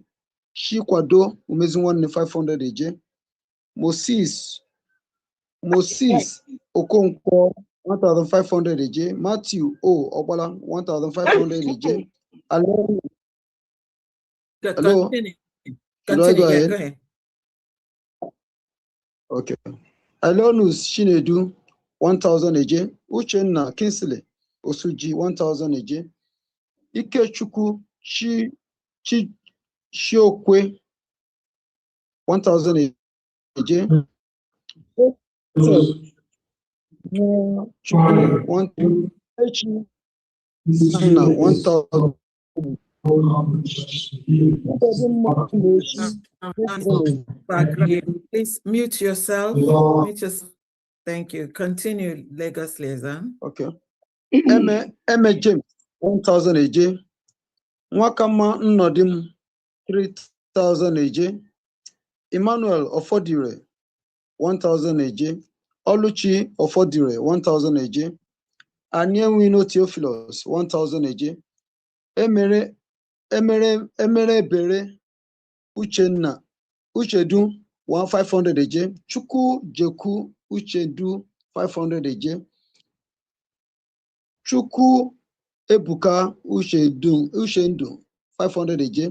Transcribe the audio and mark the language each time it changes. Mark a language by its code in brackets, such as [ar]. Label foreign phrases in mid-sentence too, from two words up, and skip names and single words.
[en] Shikwado Umeziwane, 500 AJ. Moses Okonkwo, 1,500 AJ. Matthew O Obala, 1,500 AJ. Hello. Continue. Should I go ahead? Go ahead. Okay. Alonus Shinedu, 1,000 AJ. Uchenna Kinsley Osuji, 1,000 AJ. Ikechukwu Shiokwe, 1,000 AJ. Chukwu, 1,000. 1,000. Please mute yourself. Thank you. Continue, Lagos Liaison. Okay. Eme James, 1,000 AJ. Nwakama Nnodim, 3,000 AJ. Emmanuel Ofodire, 1,000 AJ. Oluchi Ofodire, 1,000 AJ. Anienwino Theophilus, 1,000 AJ. Emere Bere Uchedu, 500 AJ. Chukwu Jeku Uchedu, 500 AJ. Chukwu Ebuka Ushendu, 500 AJ.